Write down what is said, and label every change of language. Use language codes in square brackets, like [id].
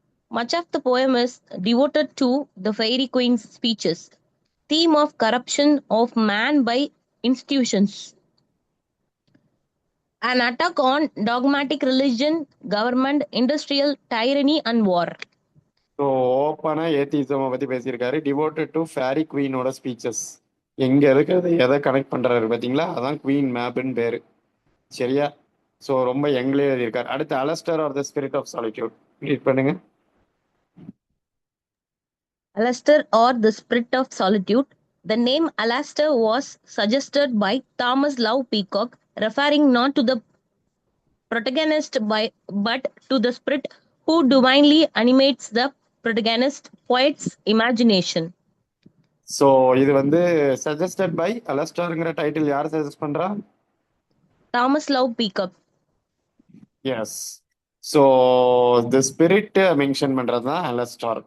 [en] Much of the poem is devoted to the fairy queen's speeches, theme of corruption of man by institutions, an attack on dogmatic religion, government, industrial tyranny, and war. [ta] So ஓப்பனாக ஏத்திசமை பற்றி பேசியிருக்காரு. Devoted to fairy குவீனோட speeches. எங்க இருக்கிறது எதை connect பண்றாரு பாத்தீங்களா, அதான் queen மேப்னு பேரு. சரியா? ஸோ ரொம்ப யங்லேயே எழுதியிருக்காரு. அடுத்து Alastair R the spirit of solitude read பண்ணுங்க. [en] Alastor or the Spirit of Solitude. The name Alastor was suggested by Thomas Love Peacock, referring not to the protagonist but to the spirit who divinely animates the protagonist poet's imagination. [ta] So இது வந்து suggested by அலஸ்டர்ங்கிற title யார் suggest பண்றா? [en] Thomas Love Peacock. Yes. [ta] So the spirit mention பண்றது தான் அலஸ்டார்.